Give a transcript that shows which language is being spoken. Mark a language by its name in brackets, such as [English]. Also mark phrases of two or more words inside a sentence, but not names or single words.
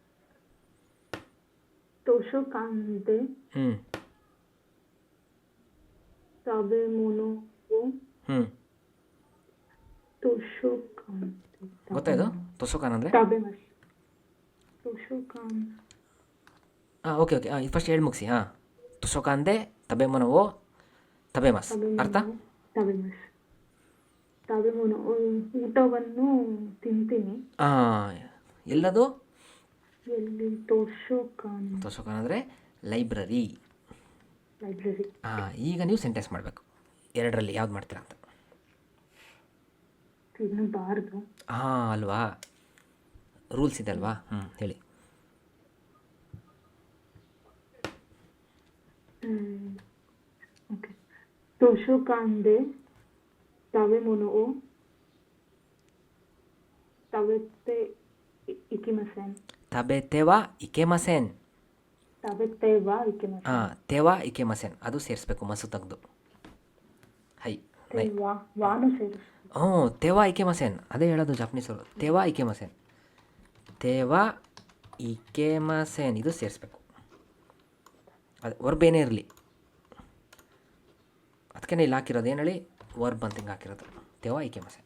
[Japanese] 図書館で食べ物を ಹ್ಞೂ toshokan. [Kannada] ಗೊತ್ತಾಯ್ತು ತೊಸೋಕಾನ್ ಅಂದರೆ [Japanese] 食べます。図書館. [Kannada] ಹಾಂ ಓಕೆ ಓಕೆ ಹಾಂ ಫಸ್ಟ್ ಹೇಳಿ ಮುಗಿಸಿ ಹಾಂ [Japanese] 図書館で 食べ物を 食べます [Kannada] ಅರ್ಥ [Japanese] 食べます。食べ物 [Kannada] ಊಟವನ್ನು ತಿಂತೀನಿ. ಹಾಂ ಎಲ್ಲದು ಎಲ್ಲಿ toshokan. ತೊಸೋಕಾನ್ ಅಂದರೆ ಲೈಬ್ರರಿ. ಲೈಬ್ರರಿ. ಹಾಂ ಈಗ ನೀವು ಸೆಂಟೆನ್ಸ್ ಮಾಡಬೇಕು ಎರಡರಲ್ಲಿ ಯಾವ್ದು ಮಾಡ್ತೀರಾ ಅಂತ. ತಿನ್ನಬಾರ್ದು. ಹಾಂ ಅಲ್ವಾ ರೂಲ್ಸ್ ಇದೆ ಅಲ್ವಾ ಹೇಳಿ. ಓಕೆ. [Japanese] 図書館で 食べ物を 食べて いけません. 食べては いけません. 食べては いけません. [Kannada] ಹಾಂ [Japanese] ては いけません [Kannada] ಅದು ಸೇರಿಸ್ಬೇಕು ಮಸು ತೆಗೆದು. ಹೈ ನೈ ವಾನು ಸೇರಿಸಿ. ಹ್ಞೂ [Japanese] ては いけません [Kannada] ಅದೇ ಹೇಳೋದು ಜಾಪನೀಸರು. [Japanese] ては いけませんては いけません [Kannada] ಇದು ಸೇರಿಸ್ಬೇಕು. ಅದು ವರ್ಬ್ ಏನೇ ಇರಲಿ ಅದಕ್ಕೆ ಇಲ್ಲಿ ಹಾಕಿರೋದು ಏನು ಹೇಳಿ ವರ್ಬ್ ಅಂತ ಹಿಂಗೆ ಹಾಕಿರೋದು [Japanese] ては いけません.